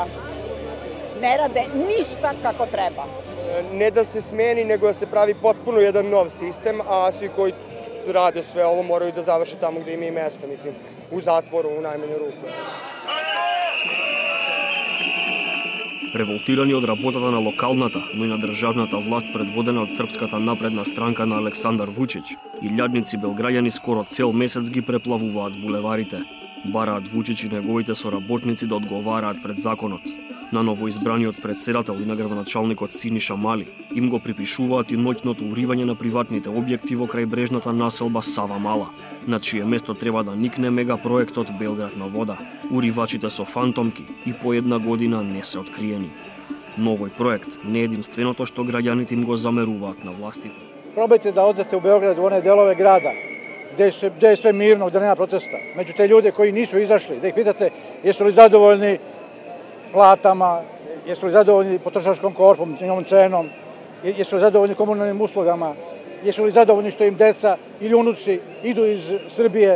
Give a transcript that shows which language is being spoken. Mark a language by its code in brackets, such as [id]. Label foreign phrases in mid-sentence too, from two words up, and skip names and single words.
[sr] Ne rade ništa kako treba. Ne da se smeni, nego da se pravi potpuno jedan nov sistem, a svi koji rade sve ovo moraju da završe tamo gde im je mesto, mislim, u zatvoru, u najmanju ruku. [mk] Револтирани од работата на локалната, но и на државната власт предводена од Српската напредна странка на Александар Вучич, илјадници белграѓани скоро цел месец ги преплавуваат булеварите. Бараат Вучич и неговите соработници да одговараат пред законот. На новоизбраниот председател и на градоначалникот Синиша Мали им го припишуваат и ноќното уривање на приватните објекти во крајбрежната населба Сава Мала, на чие место треба да никне мегапроектот Белград на вода. Уривачите со фантомки и по една година не се откриени. Но овој проект не е единственото што граѓаните им го замеруваат на властите. [sr] Probajte da odete u Beograd, u one delove grada gde je sve mirno, gde nema protesta. Među te ljude koji nisu izašli, da ih pitate jesu li zadovoljni platama, jesu li zadovoljni potrošačkom korpom, njegovom cenom, jesu li zadovoljni komunalnim uslugama, jesu li zadovoljni što im deca ili unuci idu iz Srbije.